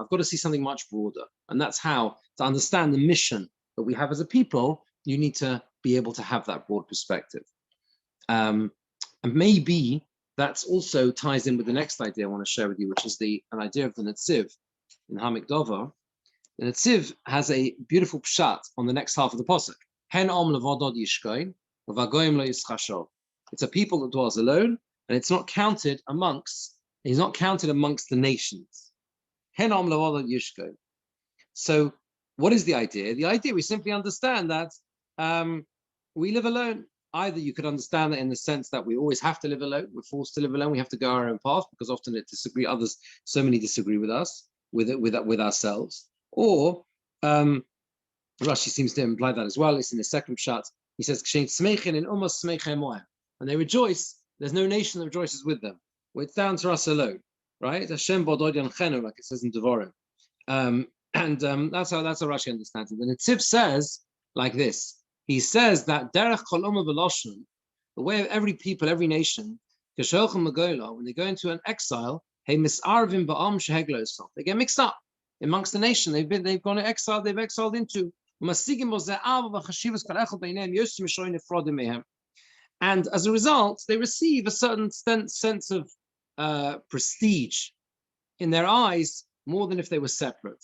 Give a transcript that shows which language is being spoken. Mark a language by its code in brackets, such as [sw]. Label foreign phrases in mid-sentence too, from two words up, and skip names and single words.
[en] I've got to see something much broader. And that's how, to understand the mission that we have as a people, you need to be able to have that broad perspective. And maybe that also ties in with the next idea I want to share with you, which is an idea of the Netziv in Hamik Dover. The Netziv has a beautiful pshat on the next half of the pasuk. [he] הן עם לבדד ישכן ובגוים לא יתחשב. [en] It's a people that dwells alone, and it's not counted amongst. He's not counted amongst the nations. [he] הן עם לבדד ישכן. [en] So, what is the idea? The idea, we simply understand that we live alone. Either you could understand that in the sense that we always have to live alone. We're forced to live alone. We have to go our own path because often so many disagree with us, with ourselves. Or Rashi seems to imply that as well. It's in the second pshat. He says, when they rejoice, there's no nation that rejoices with them. Well, it's down to us alone, right? [he] ה' בדד ינחנו, [en] like it says in Devarim. That's how Rashi understands it. And the Netziv says like this. He says that [he] דרך כל אומה ולשון, [en] the way of every people, every nation, when they go into an exile, they get mixed up amongst the nation. They've gone to exile. They've exiled into. And as a result, they receive a certain sense of prestige in their eyes more than if they were separate.